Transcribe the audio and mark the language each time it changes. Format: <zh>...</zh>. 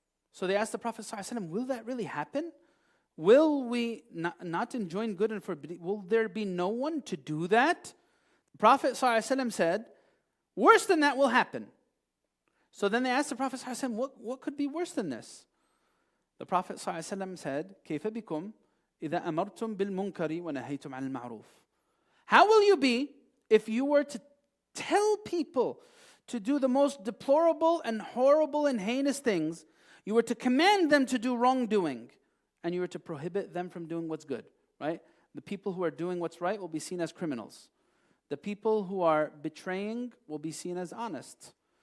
<en>So they asked the Prophet ﷺ, will that really happen? Will we not enjoin good and forbid evil? Will there be no one to do that? The Prophet ﷺ said, worse than that will happen. So then they asked the Prophet ﷺ, what could be worse than this? The Prophet ﷺ said,</en> <ar>كيف بكم إذا أمرتم بالمنكر ونهيتم عن المعروف.</ar> <en>How will you be if you were to tell people to do the most deplorable and horrible and heinous things, you were to command them to do wrongdoing, and you were to prohibit them from doing what's good, right? The people who are doing what's right will be seen as criminals. The people who are betraying will be seen as honest.</en>